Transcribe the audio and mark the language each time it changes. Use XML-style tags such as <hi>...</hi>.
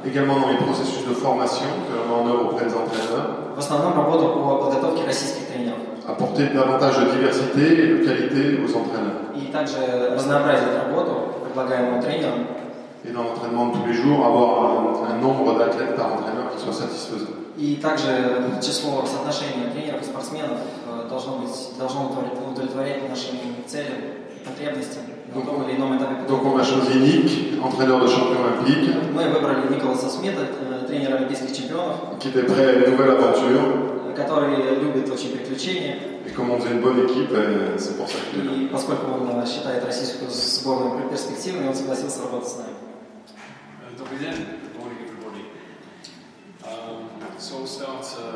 <fr>Également dans les processus de formation que l'on met en œuvre auprès des entraîneurs.</fr> <ru>В основном работу по подготовке российских тренеров.</ru> <fr>Apporter davantage de diversité et de qualité aux entraîneurs.</fr> <ru>И также разнообразить работу, предлагаемую тренером.</ru> <fr>Et dans l'entraînement de tous les jours, avoir un nombre d'athlètes par entraîneur qui soit satisfaisant.</fr> <ru>И также число соотношения тренеров и спортсменов должно удовлетворять нашим целям и потребностям на том или ином этапе.</ru> <fr>Donc on a choisi Nick, entraîneur de champion olympique.</fr> <ru>Мы выбрали Николаса Смита, тренера олимпийских чемпионов.</ru> <fr>Qui était prêt à une nouvelle aventure.</fr> <ru>Который любит очень приключения.</ru> <fr>Et comme on faisait une bonne équipe, c'est pour ça que.</fr> <ru>И поскольку он считает российскую сборную перспективной, он согласился работать с нами. Добрый день,</ru> <en>good morning everybody. So I'll start.</en>